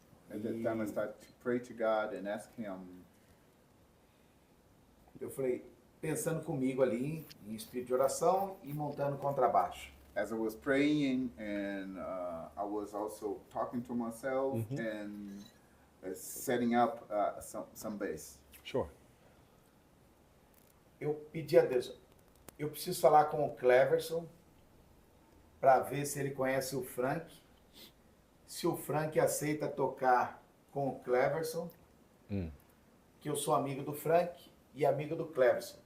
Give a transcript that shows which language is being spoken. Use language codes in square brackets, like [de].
[en] At that time, I started to pray to God and ask Him. [pt] Eu falei, pensando comigo ali, em espírito de oração e montando contrabaixo. [en] As I was praying, and I was also talking to myself and setting up some bass. Sure. [pt] Eu pedi a Deus, eu preciso falar com o Cleverson para ver se ele conhece o Frank. Se o Frank aceita tocar com o Cleverson, que eu sou amigo do Frank e amigo do Cleverson.